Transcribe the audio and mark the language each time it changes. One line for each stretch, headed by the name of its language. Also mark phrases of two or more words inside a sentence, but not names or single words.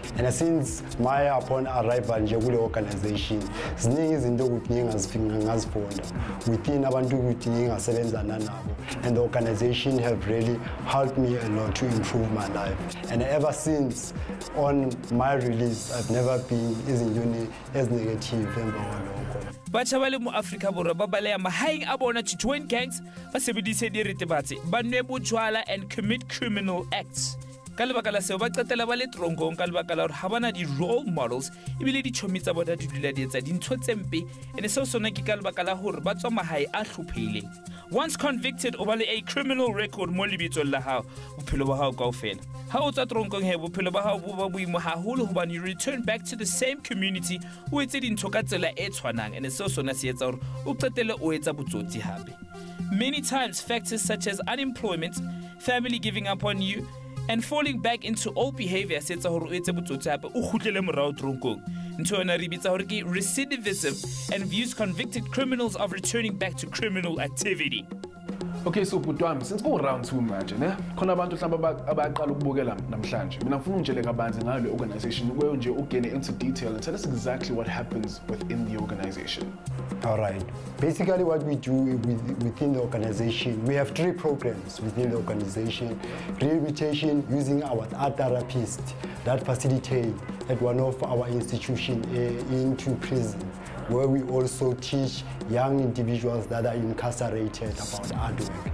English: And since my upon arrival in the organization, within and the organization have really helped me a lot to improve my life. And ever since on my release, I've never been as negative.
Southern Sotho: Batjha ba le mo Afrika Borwa ba baleya mahaeng a bona
English: to join gangs
Southern Sotho: ba sebedise diritibatsi ba nwe bojwala
English: and commit criminal acts.
Southern Sotho: Ka lebaka la seo ba qetela ba le tronkong ka lebaka la hore ha bana di
English: role models
Southern Sotho: ebile di tshomi tsa bona di dula di etsa dintho tse mpe ene seo sona ke ka lebaka la hore ba tswa mahae a hlopheileng.
English: Once convicted
Southern Sotho: o ba le
English: a criminal record
Southern Sotho: mo lebitsong la hao bophelo ba hao kaofela. Ha o tswa tronkong he bophelo ba hao bo ba boimo haholo hobane
English: you return back to the same community
Southern Sotho: o etse dintho ka tsela e tshwanang ene seo sona se etsa hore o qetele o etsa botsotsi hape.
English: Many times factors such as unemployment, family giving up on you, and falling back into old behavior
Southern Sotho: setsa hore o etse botsotsi hape o khutlele morao tronkong. Ntho yona re bitsa hore ke
English: recidivism and views convicted criminals of returning back to criminal activity. Okay, so Butwami, since we're round 2 manje, ne?
Zulu: Khona abantu mhlawumbe abaqala ukubukela namhlanje. Mina ngifuna ungitshele kabanzi ngayo le
English: organization, where
Zulu: nje ugene
English: into detail and tell us exactly what happens within the organization. All right. Basically, what we do within the organization, we have 3 programs within the organization. Rehabilitation using our art therapists that facilitate at one of our institutions into prison, where we also teach young individuals that are incarcerated about artwork.